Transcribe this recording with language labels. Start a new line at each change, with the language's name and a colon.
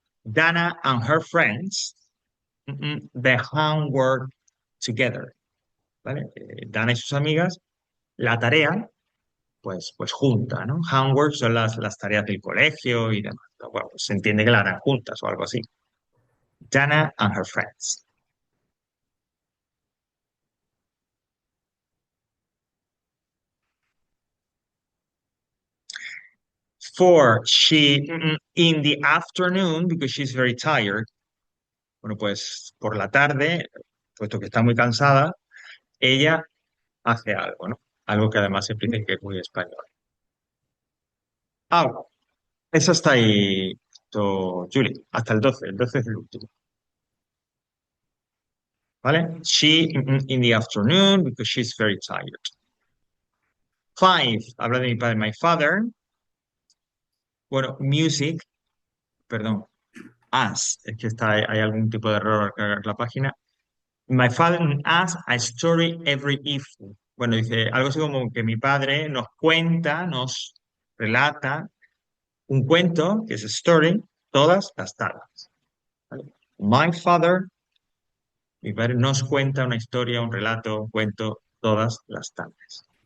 English: Dana and her friends, the homework together.
Spanish: ¿Vale? Dana y sus amigas, la tarea, pues junta, ¿no? Homework son las tareas del colegio y demás. Bueno, pues se entiende que la harán juntas o algo así.
English: Dana and her friends. For she in the afternoon because she's very tired.
Spanish: Bueno, pues por la tarde, puesto que está muy cansada, ella hace algo, ¿no? Algo que además se dice que es muy español. Ah, eso está ahí, Julie, hasta el 12 es el último, ¿vale?
English: She in the afternoon because she's very tired.
Spanish: Five, habla de mi padre,
English: my father.
Spanish: Bueno, music, perdón, as, es que está, hay algún tipo de error al cargar la página.
English: My father asks a story every evening.
Spanish: Bueno, dice algo así como que mi padre nos cuenta, nos relata un cuento, que es story, todas las tardes. ¿Vale?
English: My father,
Spanish: mi padre nos cuenta una historia, un relato, un cuento todas las tardes.